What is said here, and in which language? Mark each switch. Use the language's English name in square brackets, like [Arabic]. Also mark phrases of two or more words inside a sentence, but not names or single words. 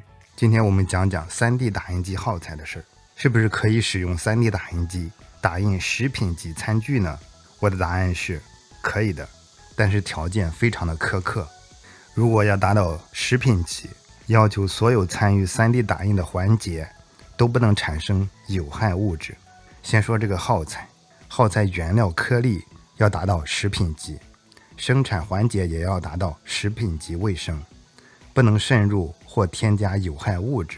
[Chinese] 今天我們講講 3D 打印機耗材的事兒，是不是可以使用 3D 打印机打印食品级餐具呢？我的答案是可以的，但是条件非常的苛刻。如果要达到食品级，要求所有参与 3D 打印的環節都不能產生有害物質。先說這個耗材原料顆粒要達到食品級，生產環節也要達到食品級衛生，不能滲入或添加有害物質。